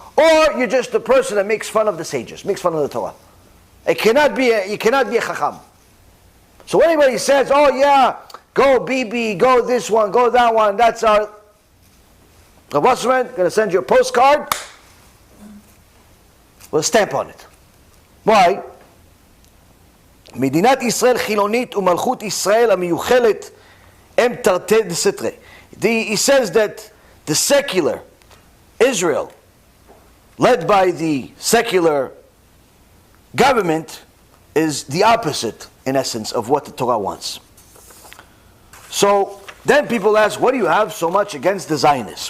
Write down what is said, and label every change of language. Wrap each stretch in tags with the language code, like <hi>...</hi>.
<en>Or you're just a person that makes fun of the sages, makes fun of the Torah. You cannot be a chacham. So when anybody says, oh yeah, go Bibi, go this one, go that one, that's our... Rav Wasserman, going to send you a postcard with a stamp on it. Why?</en> <he>מדינת ישראל חילונית ומלכות ישראל המיוחלת הם תרתי דסתרי.</he> <en>He says that the secular Israel, led by the secular government, is the opposite, in essence, of what the Torah wants. So then people ask, what do you have so much against the Zionists?</en>